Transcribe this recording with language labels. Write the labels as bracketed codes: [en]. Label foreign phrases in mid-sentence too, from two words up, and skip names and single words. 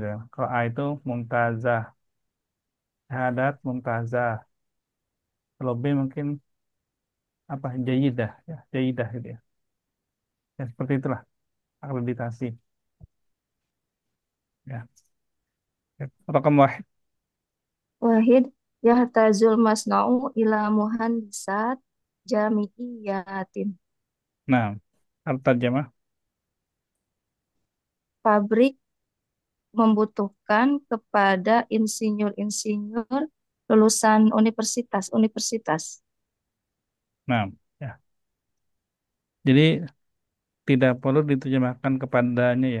[id] Kalau A itu mumtazah, [ar] شهادة ممتازة. [id] Kalau B mungkin apa jayidah ya, jayidah gitu ya. Ya seperti itulah akreditasi. Ya. Ya. [ar] رقم واحد. واحد يحتاج المصنع إلى مهندسات جامعية. [id] Nah, al-tarjamah. Pabrik membutuhkan kepada insinyur-insinyur lulusan universitas-universitas. Nah, ya. Jadi tidak perlu diterjemahkan kepadanya ya.